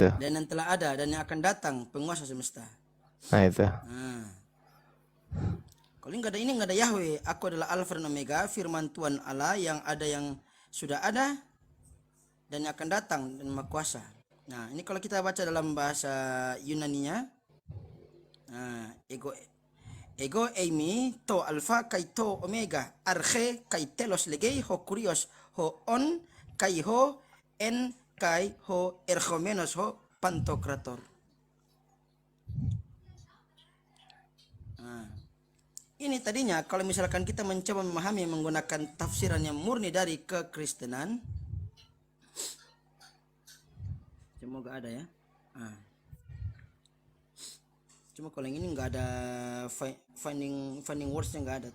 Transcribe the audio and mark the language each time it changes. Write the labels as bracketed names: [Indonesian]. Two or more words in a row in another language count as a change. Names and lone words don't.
[Indonesian] dan yang telah ada dan yang akan datang, penguasa semesta. Nah itu. Kalau nggak ada Yahweh, aku adalah Alfa dan Omega, firman Tuhan Allah yang ada, yang sudah ada, dan yang akan datang, dan Maha Kuasa. Nah, ini kalau kita baca dalam bahasa Yunaninya, [Greek] ἐγώ εἰμι τὸ ἄλφα καὶ τὸ ὠμέγα ἀρχὴ καὶ τέλος λέγει ὁ κύριος ὁ ὢν καὶ ὁ ἦν καὶ ὁ ἐρχόμενος ὁ παντοκράτωρ. [Indonesian] Ini tadinya kalau misalkan kita mencoba memahami menggunakan tafsiran yang murni dari kekristenan, semoga ada ya. Cuma kalau yang ini nggak ada [English] finding words- [Indonesian] nya, nggak ada tuh.